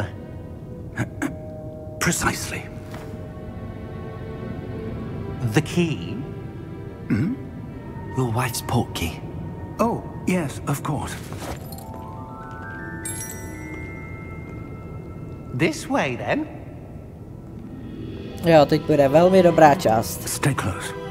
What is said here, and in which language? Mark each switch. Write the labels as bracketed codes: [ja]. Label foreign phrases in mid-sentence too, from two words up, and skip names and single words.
[en] Precisely. The key? Hmm? Your wife's portkey. Oh, yes, of course. This way, then. [cs] Jo, teď bude velmi dobrá část. [en] Stay close.